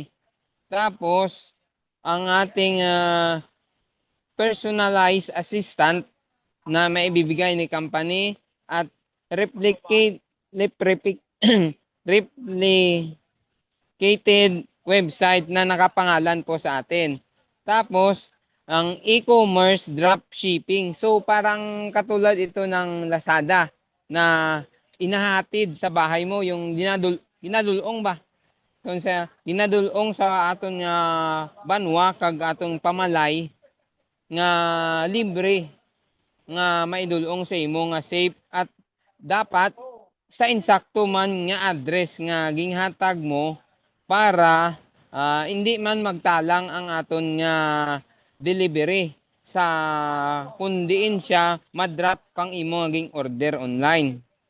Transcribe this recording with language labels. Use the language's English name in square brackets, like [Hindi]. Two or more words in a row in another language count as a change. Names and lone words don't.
[Filipino] Tapos, ang ating [English] personalized assistant [Filipino] na maibibigay ni company at [English] replicated website [Filipino] na nakapangalan po sa atin. Tapos, ang [English] e-commerce dropshipping. [Filipino] So, parang katulad ito ng Lazada na inahatid sa bahay mo yung ginadulong ba? [Hiligaynon] Kung sa ginadulong sa aton nga banwa kag atong pamalay nga libre nga maidulong sa imo nga safe at dapat sa insakto man nga address nga ginhatag mo para hindi man magtalang ang aton nga delivery sa kundiin siya madrop kang imo ging [English] order online.